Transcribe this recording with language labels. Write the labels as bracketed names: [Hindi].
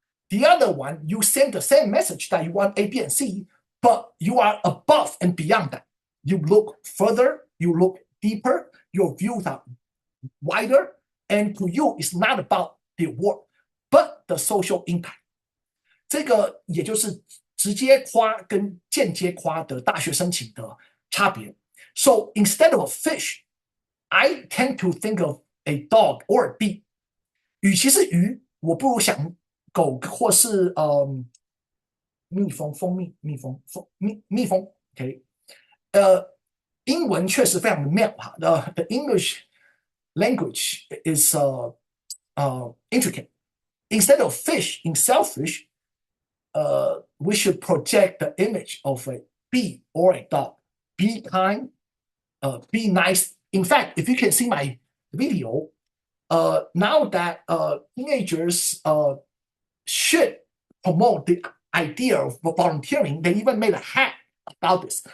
[English] The other one, you send the same message that you want A, B, and C, but you are above and beyond that. You look further, you look deeper, your views are wider, and to you, it's not about the award, but the social impact. [Chinese] 这个也就是直接夸跟间接夸的大学申请的差别。 [English] So instead of a fish, I tend to think of a dog or a bee. [Chinese] 与其是鱼，我不如想狗或是蜜蜂、蜂蜜、蜜蜂。 OK， 英文确实非常的妙哈。 [English] The English language is intricate. Instead of fish in shellfish, we should project the image of a bee or a dog. Be kind, be nice. In fact, if you can see my video, now that teenagers should promote the idea of volunteering, they even made a hat about this.